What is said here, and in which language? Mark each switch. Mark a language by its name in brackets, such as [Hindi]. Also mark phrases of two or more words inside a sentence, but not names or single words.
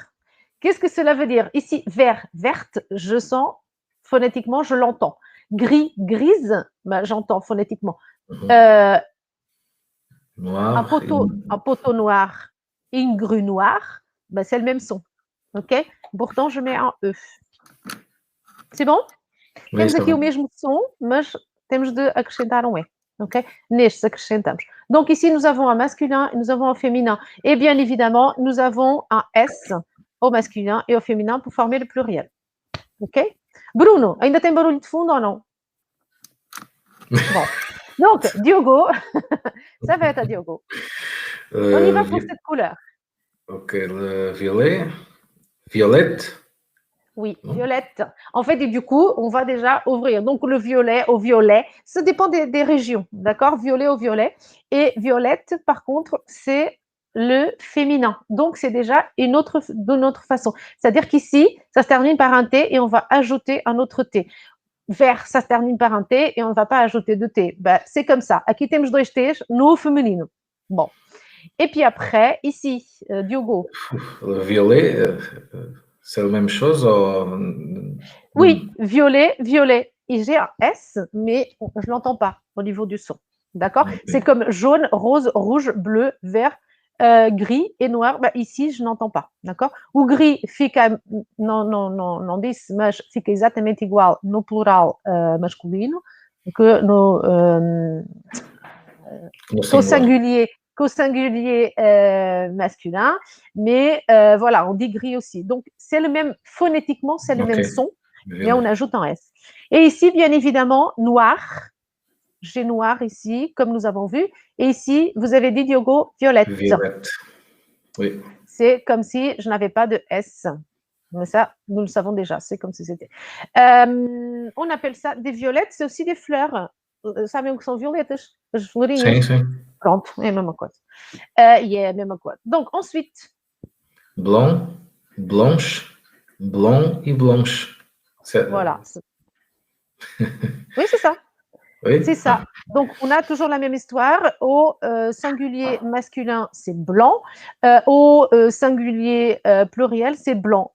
[French] Qu'est-ce que cela veut dire? Ici, vert, verte, je sens phonétiquement, je l'entends. Gris, grise, ben, j'entends phonétiquement. Noir. Un poteau noir et une grue noire, ben, c'est le même son. Ok? Pourtant, je mets un E. C'est bon? Oui, [Portuguese] temos aqui o mesmo som, mas temos de acrescentar um E. Ok? Nestes acrescentamos. [French] Donc ici, nous avons un masculin et nous avons un féminin. Et bien évidemment, nous avons un S au masculin et au féminin pour former le pluriel. Ok? [Portuguese] Bruno, ainda tem barulho de fundo ou não? [French] Bon. Donc, Diogo, ça va être à Diogo. On y va pour cette couleur. Ok, le violet. Violette. Oui, violette. En fait, et du coup, on va déjà ouvrir. Donc, le violet au violet, ça dépend des régions, d'accord? Violet au violet. Et violette, par contre, c'est le féminin. Donc, c'est déjà d'une autre façon. C'est-à-dire qu'ici, ça se termine par un T et on va ajouter un autre T. Vert, ça se termine par un T et on ne va pas ajouter de T. Ben, c'est comme ça. [Portuguese] Aqui temos dois T's no feminino. [French] Bon. Et puis après, ici, Diogo. Le violet, c'est la même chose Oui, violet, violet. Et j'ai un S, mais je ne l'entends pas au niveau du son. D'accord? Okay. C'est comme jaune, rose, rouge, bleu, vert, gris et noir. Ben, ici, je n'entends pas. D'accord? [Portuguese] O gris fica, não disse, mas fica exatamente igual no plural masculino que no [French] singulier masculin. Mais voilà, on dit gris aussi. Donc, c'est le même, phonétiquement, c'est le même son, mais on ajoute un S. Et ici, bien évidemment, noir. J'ai noir ici, comme nous avons vu. Et ici, vous avez dit, Diogo, violette. Violette, oui. C'est comme si je n'avais pas de S. Mais ça, nous le savons déjà, c'est comme si c'était. On appelle ça des violettes, c'est aussi des fleurs. [Portuguese] Sabem o que são violetas? As florinhas. Sim, sim. Pronto, é a mesma coisa. E é a mesma coisa. [French] Donc, ensuite. Blanc, blanche, blanc et blanche. Voilà. Oui, c'est ça. Oui. C'est ça. Donc, on a toujours la même histoire. Au singulier masculin, c'est blanc. Au singulier pluriel, c'est blanc.